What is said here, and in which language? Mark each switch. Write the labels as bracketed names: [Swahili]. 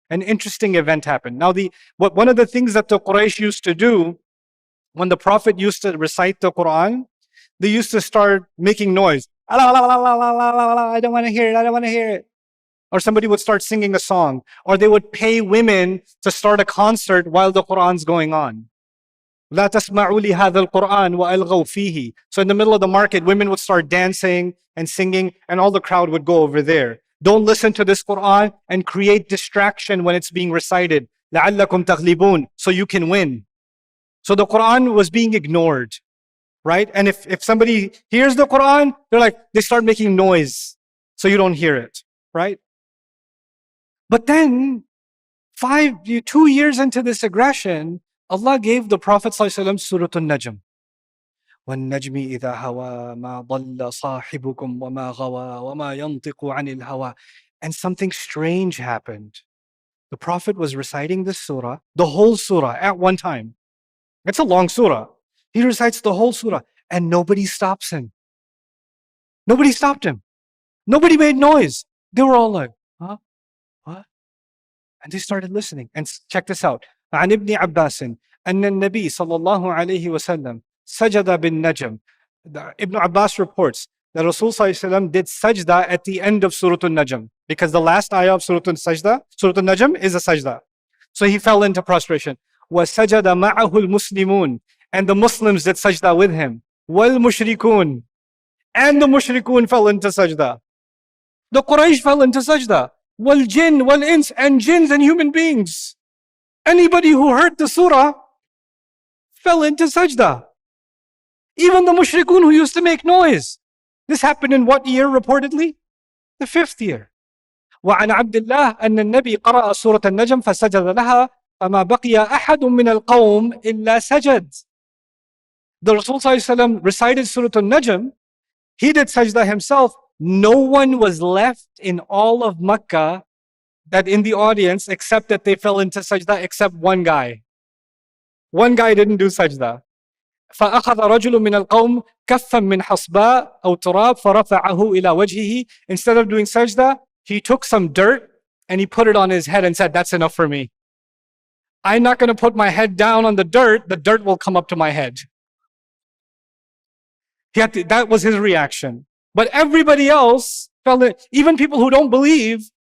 [English] An interesting event happened. Now, one of the things that the Quraysh used to do when the Prophet used to recite the Quran, they used to start making noise. I don't want to hear it, I don't want to hear it. Or somebody would start singing a song. Or they would pay women to start a concert while the Quran's going on. [Arabic] لا تسمعوا لهذا القرآن وألغوا فيه. [English] So in the middle of the market, women would start dancing and singing, and all the crowd would go over there. Don't listen to this Quran and create distraction when it's being recited. [Arabic] لعلكم تغلبون. [English] So you can win. So the Quran was being ignored, right? And if somebody hears the Quran, they start making noise so you don't hear it, right? But then 2 years into this aggression, Allah gave the Prophet ﷺ Surah Al-Najm. [Arabic] وَالنَّجْمِ إِذَا هَوَى مَا ضَلَّ صَاحِبُكُمْ وَمَا غَوَى وَمَا يَنطِقُ عَنِ الْهَوَى. [English] And something strange happened. The Prophet was reciting this surah, the whole surah, at one time. It's a long surah. He recites the whole surah, and nobody stops him. Nobody stopped him. Nobody made noise. They were all like, huh? What? And they started listening. And check this out. [Arabic] عن ابن عباس أن النبي صلى الله عليه وسلم سجد بالنجم. [English] Ibn Abbas reports that Rasul ﷺ did sajda at the end of Surah Al-Najm, because the last ayah of Surah Al-Najm is a sajda. So he fell into prostration. [Arabic] وَسَجَدَ مَعَهُ الْمُسْلِمُونَ. [English] And the Muslims did sajda with him. [Arabic] وَالْمُشْرِكُونَ. [English] And the mushrikun fell into sajda. The Quraysh fell into sajda. [Arabic] وَالْجِنْ وَالْإِنس. [English] And jinns and human beings. Anybody who heard the surah fell into sajda. Even the mushrikun who used to make noise. This happened in what year reportedly? The 5th year. [Arabic] وعن عبد الله أن النبي قرأ سورة النجم فسجد لها فما بقي أحد من القوم إلا سجد. [English] The Rasul ﷺ recited Surah Al-Najm. He did sajda himself. No one was left in all of Makkah that in the audience except that they fell into sajda, except one guy. One guy didn't do sajda. [Arabic] فأخذ رجل من القوم كفا من حصباء أو تراب فرفعه إلى وجهه. [English] Instead of doing sajda, he took some dirt and he put it on his head and said, that's enough for me. I'm not going to put my head down on the dirt will come up to my head. That was his reaction. But everybody else fell in, even people who don't believe,